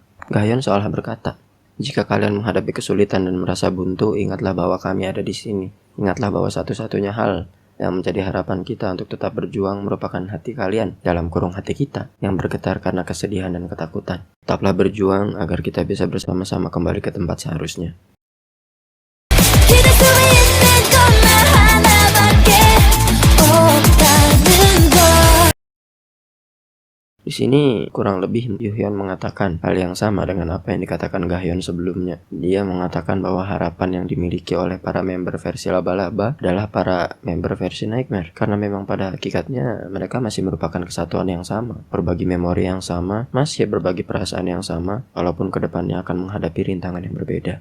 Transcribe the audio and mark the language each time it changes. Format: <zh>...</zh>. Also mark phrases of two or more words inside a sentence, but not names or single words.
<id>Gahyeon seolah berkata, jika kalian menghadapi kesulitan dan merasa buntu, ingatlah bahwa kami ada di sini. Ingatlah bahwa satu-satunya hal Yang menjadi harapan kita untuk tetap berjuang merupakan hati kalian, dalam kurung hati kita, yang bergetar karena kesedihan dan ketakutan. Tetaplah berjuang agar kita bisa bersama-sama kembali ke tempat seharusnya.</id> <ko>기댈 수 있는 것만 하나밖에 없다는 걸.</ko> <id>Di sini kurang lebih Yuhyun mengatakan hal yang sama dengan apa yang dikatakan Gahyeon sebelumnya. Dia mengatakan bahwa harapan yang dimiliki oleh para member versi Laba-Laba adalah para member versi Nightmare, karena memang pada hakikatnya mereka masih merupakan kesatuan yang sama, berbagi memori yang sama, masih berbagi perasaan yang sama, walaupun kedepannya akan menghadapi rintangan yang berbeda.</id>